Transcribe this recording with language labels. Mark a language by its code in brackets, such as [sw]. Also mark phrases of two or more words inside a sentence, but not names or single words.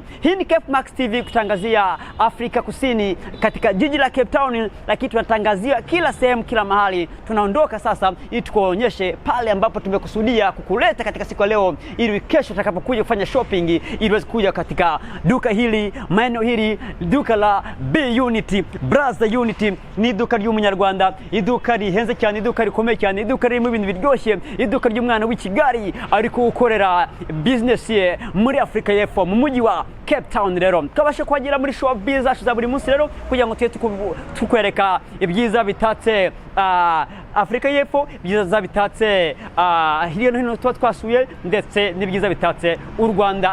[sw] Hii ni Cape Max TV kutangazia Afrika Kusini katika jiji la Cape Town, lakini tunatangazia kila sehemu, kila mahali. Tunaondoka sasa ili tukuonyeshe pale ambapo tumekusudia kukuleta katika siku ya leo, ili kesho utakapokuja kufanya shopping ili uweze kuja katika duka hili, maeneo hili, duka la B Unity, Brother Unity. [rw] Ni duka ry'Umunyarwanda, iduka rihenze cyane, iduka rikomeye cyane, iduka ririmo ibintu biryoshye, iduka ry'umwana w'Ikigali ariko ukorera business ye muri Afrika Yepfo mu mujyi wa Cape Town. Rero twabashe kwagira muri [en] show business [rw] za buri munsi rero kugira ngo tukwereka ibyiza bitatse Afrika Yepfo, ibyiza bitatse hirya no hino twasuye, ndetse n'ibyiza bitatse u Rwanda.